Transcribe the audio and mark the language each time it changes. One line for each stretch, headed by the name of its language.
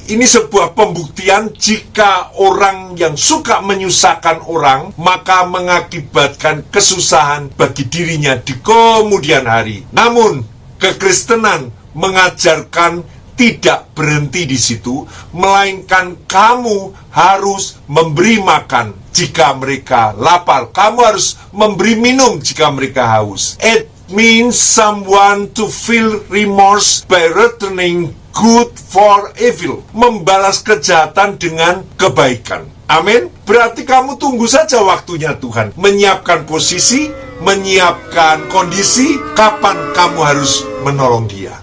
Indonesian: Ini sebuah pembuktian jika orang yang suka menyusahkan orang, maka mengakibatkan kesusahan bagi dirinya di kemudian hari. Namun, kekristenan mengajarkan tidak berhenti di situ, melainkan kamu harus memberi makan jika mereka lapar. Kamu harus memberi minum jika mereka haus.
English: It means someone to feel remorse by returning good for evil.
Indonesian: Membalas kejahatan dengan kebaikan. Amin. Berarti kamu tunggu saja waktunya Tuhan menyiapkan posisi, menyiapkan kondisi kapan kamu harus menolong dia.